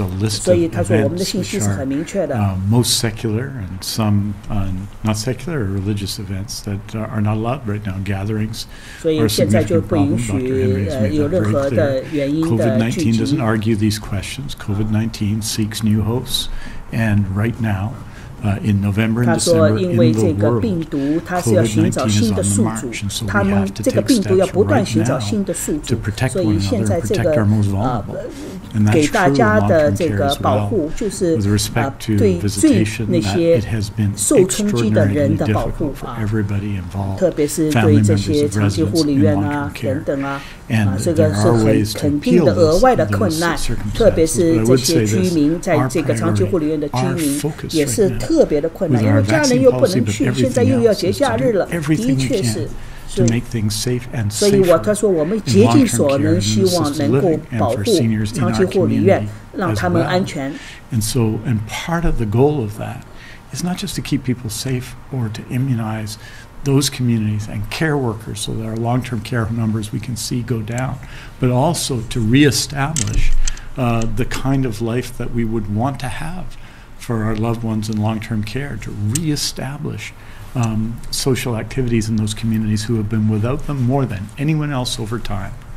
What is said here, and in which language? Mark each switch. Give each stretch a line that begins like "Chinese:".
Chinese: 所以他说我们的信息是很明确的。
English: Most secular and some not secular or religious events that are not allowed right now. Gatherings.
Chinese: 所以现在就不允许有任何的原因的聚集。
English: COVID-19 doesn't argue these questions. COVID-19 seeks new hosts, and right now. In November and December, in the world, COVID-19 is on the march, and so we have to take steps right now to protect one another and protect our most vulnerable. And that's true in long-term care as well. With respect to visitation, that it has been extraordinarily difficult for everybody involved, family members of residents in long-term care. And there are ways to appeal this circumstance. But I would say this, our priority, our focus right now,
Chinese: 特别的困难，因为家人又不能去，现在又要节假日了，的确是。所以他说我们竭尽所能，希望能够保护长期护理院，让他们安全。
English: And part of the goal of that is not just to keep people safe or to immunize those communities and care workers so that our long-term care numbers we can see go down, but also to reestablish the kind of life that we would want to have for our loved ones in long-term care, to reestablish social activities in those communities who have been without them more than anyone else over time.